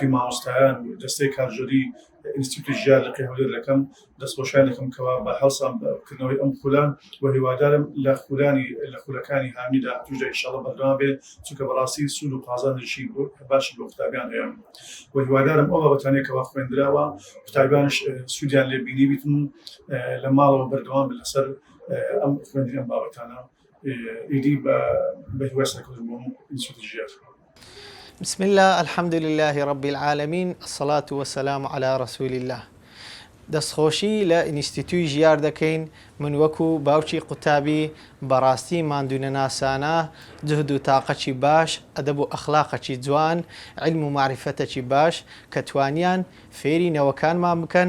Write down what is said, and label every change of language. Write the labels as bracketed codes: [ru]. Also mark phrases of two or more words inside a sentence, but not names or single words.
[ckb] مامۆستایان و دەستەی کارژۆری ئینستیتوتی ژیار لە هەولێر دەکەم دەستخۆشیان دەکەم کەوا بە هەڵساکردنەوەی ئەم خولان و هیوادارم لە خولەکانی هامیدا توشدا ئینشاڵڵا بەردەوام بێت، چونکە بەڕاستی سوود و قازانجی باشی بۆ قوتابیان هەیە و هیوادارم ئەو بابەتانەیە کەوا خوێندراوە قوتابیانش سوودیان لێ بینی بیتن لە ماڵەوە بەردەوام بن لەسەر ئەم خوێندنی ئەم بابەتانە. ئیدی بە هیوای سەرکەوتن بۆ ئینستیتوتی ژیار. [ar] بسم الله الحمد لله رب العالمين الصلاة والسلام على رسول الله. [ckb] دەستخۆشی لە ئینستیتوی ژیار دەکەین من وەکو باوکی قوتابی بەڕاستی ماندوونە ناسانە، جهد و تاقەکی باش، ئەدەب و ئەخلاقەکی جوان، علم و معرفەتێکی باش کە توانیان فێری نەوەکانمان بکەن.